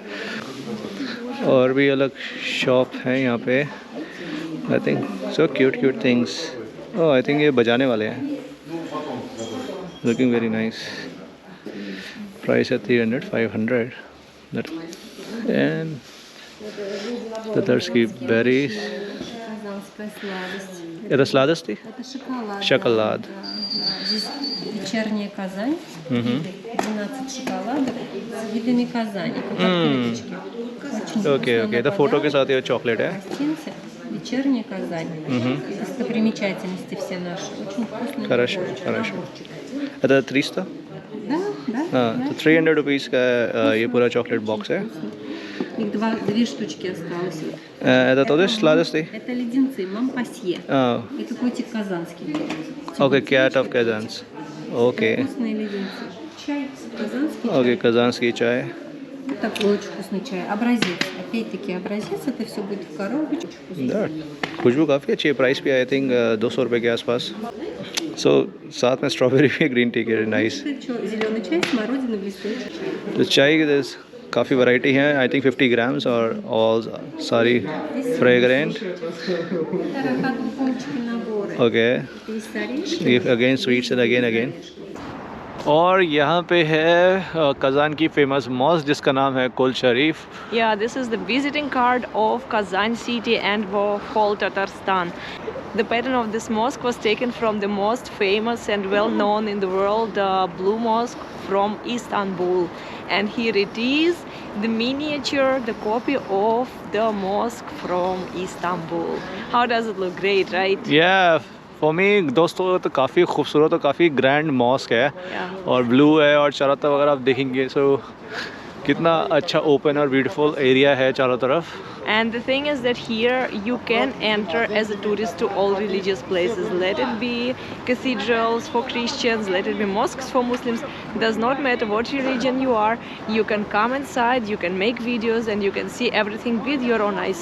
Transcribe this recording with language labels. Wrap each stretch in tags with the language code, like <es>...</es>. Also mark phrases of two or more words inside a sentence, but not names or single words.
<hi>और भी अलग शॉप हैं यहाँ पे।</hi> <en>I think so cute things.</en> <hi>ओह,</hi> <en>I think</en> <hi>ये बजाने वाले हैं।</hi> <en>looking very nice. price है 300, 500 and Tatarski berries.</en> <ru>Казанская сладость. Это сладости? Это шоколад. Шоколад. Да, да. Здесь вечерняя Казань. Мгм. 12 шоколадок с видами Казани, как открыточки. Очень</ru> <hi>ओके</hi> <ru>вкусно</ru> <hi>ओके,</hi> <ru>на</ru> <hi>तो फोटो के</hi> <ru>подарок.</ru> <hi>साथ ये चॉकलेट है।</hi> <ru>Гостинцы. Вечерняя Казань. Достопримечательности все наши. Очень вкусные. Хорошо, наборчики. хорошо। Наборчики. Это 300? Да, да.</ru> <hi>हाँ,</hi> <ru>да.</ru> <hi>तो 300 रुपीज़ का ये पूरा चॉकलेट बॉक्स है।</hi> <ru>Их две штучки осталось. Это тоже сладости? Это леденцы, мампасье.</ru> <hi>हाँ,</hi> <ru>Это котик казанский.</ru> <en>okay, cat of Казанс। okay</en> <ru>Вкусные леденцы. Чай казанский.</ru> <hi>ओके,</hi> <ru>Чай. казанский чай। Вот такой очень вкусный чай. Образец. Опять-таки образец. Это все будет в коробочке. Очень вкусный. Да,</ru> <hi>खुशबू काफ़ी अच्छी है। प्राइस भी</hi> <en>I think</en> <hi>200 रुपये के आसपास। सो साथ में स्ट्रॉबेरी भी</hi> <en>green tea</en> <hi>के, नाइस।</hi> <ru>Это чё, зеленый чай, смородина, блестящий чай.</ru> <hi>तो चाय की काफ़ी वैरायटी है,</hi> <en>I think</en> <hi>50 ग्राम्स और ऑल सारी फ्रेगरेंट।</hi> <ru>Это упаковочки наборы.</ru> <hi>ओके,</hi> <ru>Есть орешки.</ru> <hi>ये</hi> <en>again sweets and again.</en> <hi>और यहाँ पे है कज़ान की</hi> <en>famous mosque</en> <hi>जिसका नाम है कुल शरीफ।</hi> <en>Yeah, this is the visiting card of Kazan city and whole Tatarstan. The pattern of this mosque was taken from the most famous and well known in the world Blue Mosque from Istanbul. And here it is, the miniature, the copy of the mosque from Istanbul. How does it look? Great, right? yeah for me</en> <hi>दोस्तों, तो काफ़ी खूबसूरत और काफ़ी ग्रैंड मॉस्क है।</hi> <en>Yeah.</en> <hi>और ब्लू है, और चारों तरफ अगर आप देखेंगे सो कितना अच्छा ओपन और</hi> <en>beautiful area</en> <hi>है चारों तरफ।</hi> <en>And the thing is that here you can enter as a tourist to all religious places. Let it be cathedrals for Christians, let it be mosques for Muslims. Does not matter what religion you are. You can come inside, you can make videos, and you can see everything with your own eyes.</en>